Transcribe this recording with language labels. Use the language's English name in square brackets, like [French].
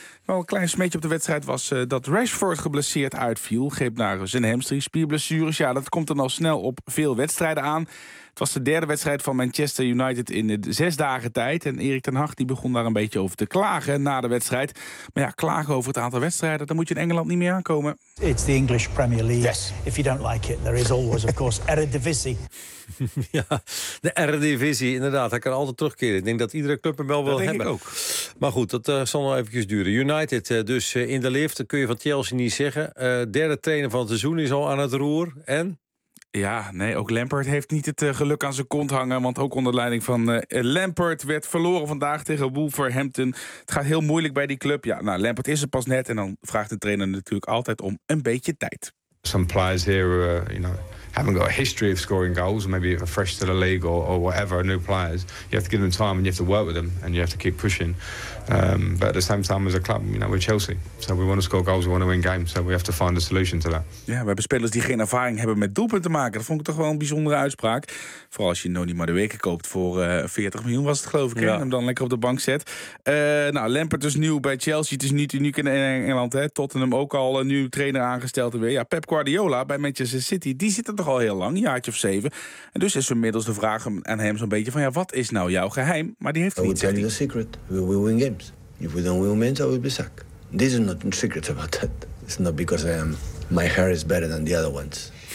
[Dutch] Wel een klein smetje op de wedstrijd was dat Rashford geblesseerd uitviel. Greep naar zijn hamstring, spierblessures. Ja, dat komt dan al snel op veel wedstrijden aan. Het was de derde wedstrijd van Manchester United in 6 dagen tijd. En Erik ten Hag die begon daar een beetje over te klagen na de wedstrijd. Maar ja, klagen over het aantal wedstrijden, dan moet je in Engeland niet meer aankomen. [English] It's the English Premier League. Yes. If you don't like it, there is always, of course, Eredivisie. [Dutch] Ja, de Eredivisie, inderdaad. Hij kan altijd terugkeren. Ik denk dat iedere club hem wel dat wil denk hebben. Ik ook. Maar goed, dat zal nog eventjes duren. United dus in de lift, dat kun je van Chelsea niet zeggen. Derde trainer van het seizoen is al aan het roer. En? Ja, nee, ook Lampard heeft niet het geluk aan zijn kont hangen. Want ook onder leiding van Lampard werd verloren vandaag tegen Wolverhampton. Het gaat heel moeilijk bij die club. Ja, nou, Lampard is er pas net. En dan vraagt de trainer natuurlijk altijd om een beetje tijd. [English] Some players here, you know, haven't got a history of scoring goals. Maybe a fresh to the league or whatever, new players. You have to give them time and you have to work with them. And you have to keep pushing. But at the same time as a club, you know, we're Chelsea. So we want to score goals, we want to win games. So we have to find a solution to that. [Dutch] Ja, we hebben spelers die geen ervaring hebben met doelpunten maken. Dat vond ik toch wel een bijzondere uitspraak. Vooral als je Noni Madueke koopt voor 40 miljoen was het geloof ik. Ja. En hem dan lekker op de bank zet. Nou, Lampard is nieuw bij Chelsea. Het is niet uniek in Engeland. Hè. Tottenham ook al een nieuw trainer aangesteld. En weer. Ja, Pep Guardiola bij Manchester City, die zit er toch al heel lang. Een jaartje of 7. En dus is inmiddels de vraag aan hem zo'n beetje van, ja, wat is nou jouw geheim? Maar die heeft niet. [English] I will tell you a secret. We will win games. If we don't win mensen, I will be sack. This is not a secret about that. It's not because I am. My hair is better than the other ones.